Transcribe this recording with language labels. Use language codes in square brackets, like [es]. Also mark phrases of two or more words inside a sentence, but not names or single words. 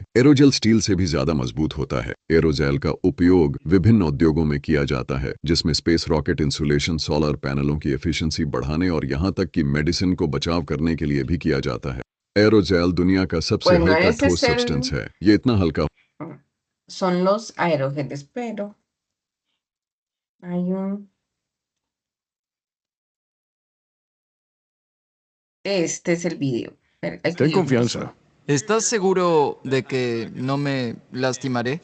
[hi] एरोजेल स्टील से भी ज्यादा मजबूत होता है। एरोजेल का उपयोग विभिन्न उद्योगों में किया जाता है जिसमें [en] space rocket insulation, solar panels [hi] की एफिशिएंसी बढ़ाने और यहाँ तक कि मेडिसिन को बचाव करने के लिए भी किया जाता है। एरोजेल दुनिया का सबसे [es] Bueno, [hi] हल्का [es] ese [hi] ठोस [es] es [hi] सब्सटेंस है। ये इतना हल्का [es] son los aerogeles, pero hay un. Este es el video. El que Ten yo confianza. busco. ¿Estás seguro de que no me lastimaré?